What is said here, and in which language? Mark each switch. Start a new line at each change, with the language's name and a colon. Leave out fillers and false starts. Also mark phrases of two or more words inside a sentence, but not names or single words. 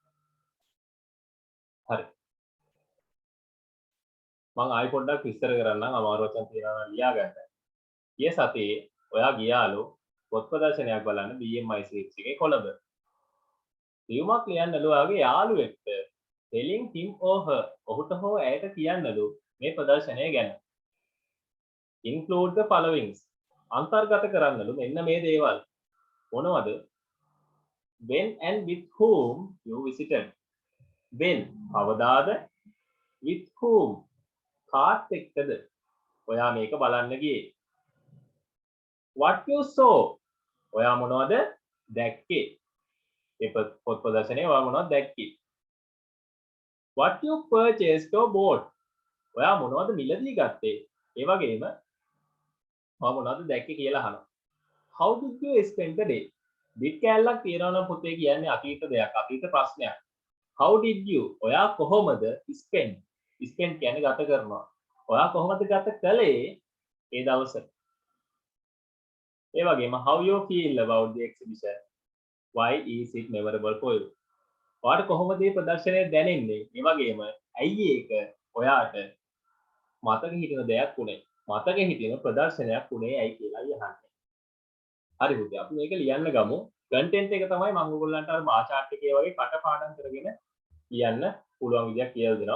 Sinhala: හරි. මම ආයි පොඩ්ඩක් විස්තර කරන්නම් අමාරු වචන තියනවා නම් ලියා ගන්න. ගිය සතියේ ඔයා ගියාලු පොත් ප්‍රදර්ශනයක් බලන්න
English: BMI series
Sinhala: එකේ කොළඹ. ලියුමක් ලියන්නලු ඔයාගේ යාළුවෙක්ට
English: telling him or her
Sinhala: ඔහුට හෝ ඇයට කියන්නලු මේ ප්‍රදර්ශනය ගැන.
English: include the followings
Sinhala: අන්තර්ගත කරන්නලු මෙන්න මේ දේවල්. මොනවද?
English: when and with whom you visited.
Sinhala: when කවදාද?
English: with whom
Sinhala: කාත් එක්කද ඔයා මේක බලන්න ගියේ.
English: what you saw
Sinhala: ඔයා මොනවද දැක්කේ. ඒ පොත් ප්‍රදර්ශනයේ ඔයා මොනවද දැක්කේ.
English: what you purchased or bought
Sinhala: ඔයා මොනවද මිලදී ගත්තේ. ඒ වගේම ඔයා මොනවද දැක්කේ කියලා අහනවා.
English: how did you spend the day bit
Sinhala: කැලලක් තියනවා නම් පුතේ කියන්නේ අතීත දෙයක් අතීත ප්‍රශ්නයක්.
English: how did you
Sinhala: ඔයා කොහොමද spend කියන්නේ ගත කරනවා. ඔයා කොහොමද ගත කළේ ඒ දවස. ඒ වගේම
English: how you feel about the exhibition. why is it memorable for you.
Sinhala: ඔයාට කොහොමද මේ ප්‍රදර්ශනය දැනෙන්නේ. ඒ වගේම ඇයි ඒක ඔයාට මතක හිටින දෙයක් උනේ. මතක හිටින ප්‍රදර්ශනයක් උනේ ඇයි කියලා අහන්නේ. හරි පුතේ අපි මේක ලියන්න ගමු. කන්ටෙන්ට් එක තමයි මම ඔයගොල්ලන්ට අර
English: bar chart
Sinhala: එකේ වගේ කටපාඩම් කරගෙන ලියන්න පුළුවන් විදියක් කියලා දෙනවා.